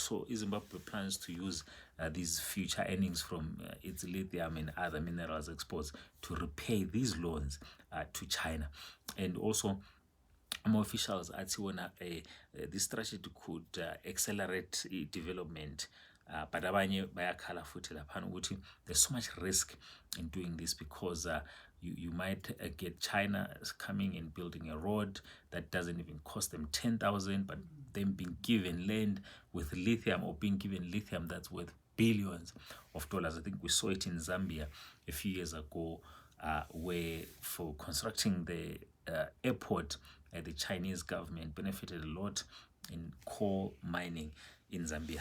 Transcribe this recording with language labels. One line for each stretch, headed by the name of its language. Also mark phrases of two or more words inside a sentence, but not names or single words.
English: So Zimbabwe plans to use these future earnings from its lithium and other minerals exports to repay these loans to China. And also more officials are saying this strategy could accelerate development, but
North Ndebele: abanye bayakhala futhi laphana ukuthi
English: there's so much risk in doing this, because you might get China coming and building a road that doesn't even cost them 10,000, but them being given land with lithium, or being given lithium that's worth billions of dollars. I think we saw it in Zambia a few years ago, where for constructing the airport, the Chinese government benefited a lot in coal mining in Zambia.